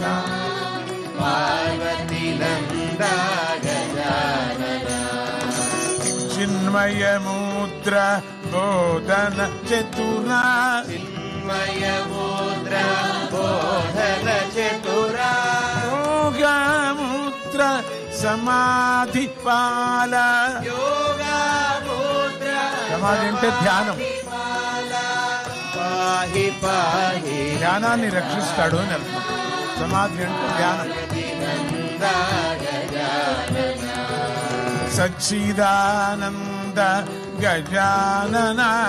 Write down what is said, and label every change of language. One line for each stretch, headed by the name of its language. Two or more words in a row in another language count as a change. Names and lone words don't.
Sanskrit: ಪಾರ್ವತಿ ನಂದ ಗಜಾನನ, ಚಿನ್ಮಯ ಮುದ್ರ ಬೋಧನ ಚತುರ, ಚಿನ್ಮಯ ಮುದ್ರ ಬೋಧನ ಚತುರ, ಯೋಗ ಮುದ್ರ సమాధి పాల. ಯೋಗ ಮುದ್ರ
Telugu: సమాధి అంటే ధ్యానం.
Sanskrit: పాహి పాహి
Telugu: ధ్యానాన్ని రక్షిస్తాడు అని అర్థం. సమాధి అంటే ధ్యానం.
Sanskrit: నంద గజానన, సచ్చిదానంద గజానన